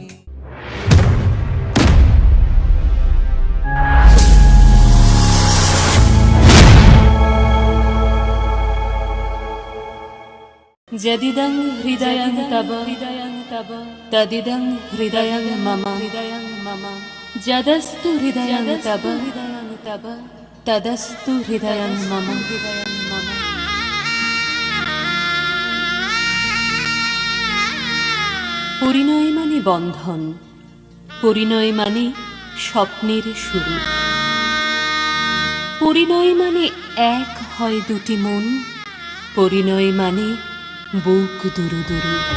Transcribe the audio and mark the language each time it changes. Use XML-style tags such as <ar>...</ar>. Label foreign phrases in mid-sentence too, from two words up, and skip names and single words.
<sa>यदिदं हृदयं तव तदिदं हृदयं मम यदस्तु हृदयं तव तदस्तु हृदयं मम।</sa> <bn>পরিণয় মানে বন্ধন, পরিণয় মানে স্বপ্নের শুরু, পরিণয় মানে এক হয় দুটি মন, পরিণয় মানে বুক দুরু দুরু।</bn>